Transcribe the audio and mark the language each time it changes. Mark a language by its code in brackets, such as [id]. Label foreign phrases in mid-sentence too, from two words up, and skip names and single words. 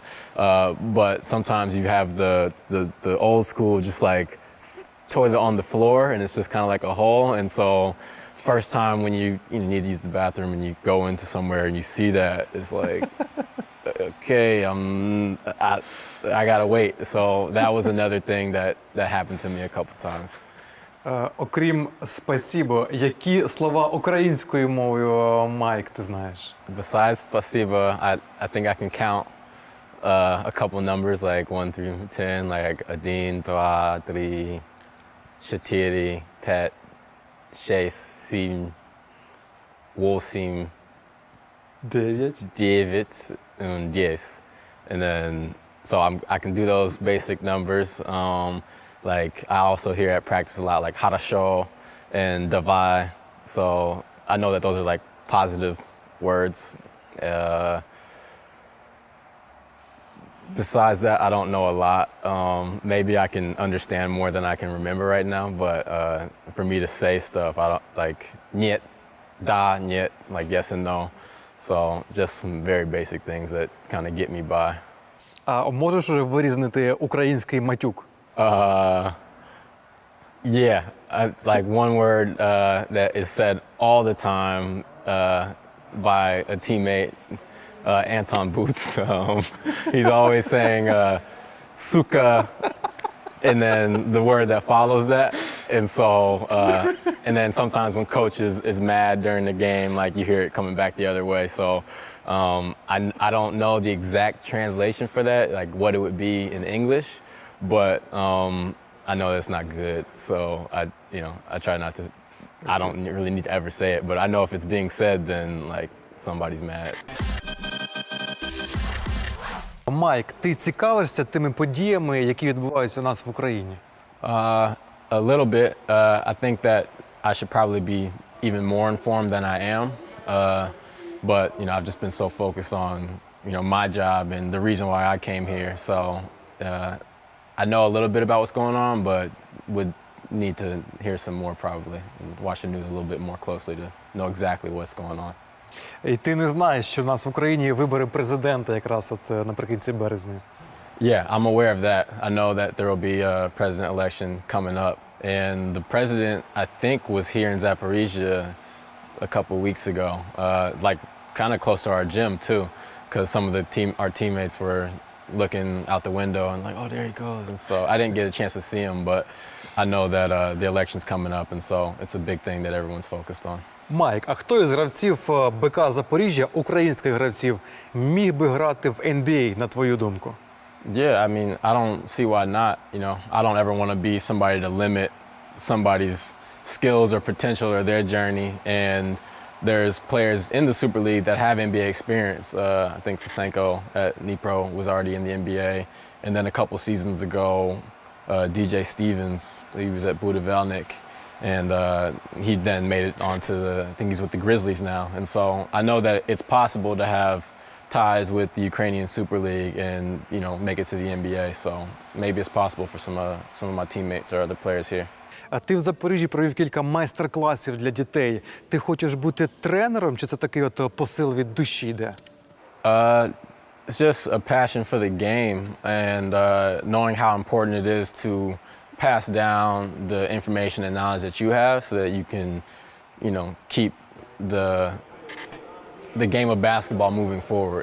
[en] But sometimes you have the old school, just like toilet on the floor, and it's just kind of like a hole. And so first time when you need to use the bathroom and you go into somewhere and you see that, it's like, okay, I gotta wait. So that was another thing that happened to me a couple times. [uk] Окрім «спасибо», які слова українською мовою, Майк, ти знаєш? [en] Besides spasiba, I think I can count a couple numbers like 1 through 10, like [ru] один, два, три, четыре, пять, шесть, семь, восемь, [en] 9. девять, and 10. And then, so I can do those basic numbers. Like I also hear at practice a lot like хорошо and давай. So I know that those are like positive words. Besides that, I don't know a lot. Maybe I can understand more than I can remember right now. But for me to say stuff, I don't like [ru] нет, да, нет, [en] like yes and no. So just some very basic things that kind of get me by. [uk] А можеш уже вирізнити український матюк? [en] Yeah, like one word that is said all the time by a teammate, Anton Boots. He's always saying "suka," and then the word that follows that. And so, and then sometimes when coach is mad during the game, like you hear it coming back the other way. So I don't know the exact translation for that, like what it would be in English, but I know that's not good. So I try not to. I don't really need to ever say it, but I know if it's being said, then like somebody's mad. [uk] Майк, ти цікавишся тими подіями, які відбуваються у нас в Україні? [en] A little bit. I think that I should probably be even more informed than I am. But I've just been so focused on my job and the reason why I came here. So I know a little bit about what's going on, but would need to hear some more probably and watch the news a little bit more closely to know exactly what's going on. [uk] І ти не знаєш, що в нас в Україні вибори президента якраз от наприкінці березня. [en] Yeah, I'm aware of that. I know that there will be a president election coming up. And the president, I think, was here in Zaporizhzhia a couple of weeks ago, like kind of close to our gym too, because some of our teammates were looking out the window and like, oh, there he goes. And so I didn't get a chance to see him, but I know that the election's coming up, and so it's a big thing that everyone's focused on. [uk] Майк, а хто із гравців БК Запоріжжя, українських гравців, міг би грати в NBA, на твою думку? [en] Yeah, I mean, I don't see why not. I don't ever want to be somebody to limit somebody's skills or potential or their journey. And there's players in the Super League that have NBA experience. I think Fisenko at Dnipro was already in the NBA. And then a couple seasons ago, DJ Stevens, he was at Budivelnik. And he then made it onto I think he's with the Grizzlies now. And so I know that it's possible to have ties with the Ukrainian Super League and make it to the NBA. So maybe it's possible for some of my teammates or other players here. [uk] А ти в Запоріжжі провів кілька майстер-класів для дітей. Ти хочеш бути тренером, чи це такий от посил від душі йде? [en] It's just a passion for the game and knowing how important it is to pass down the information and knowledge that you have so that you can, keep the game of basketball moving forward.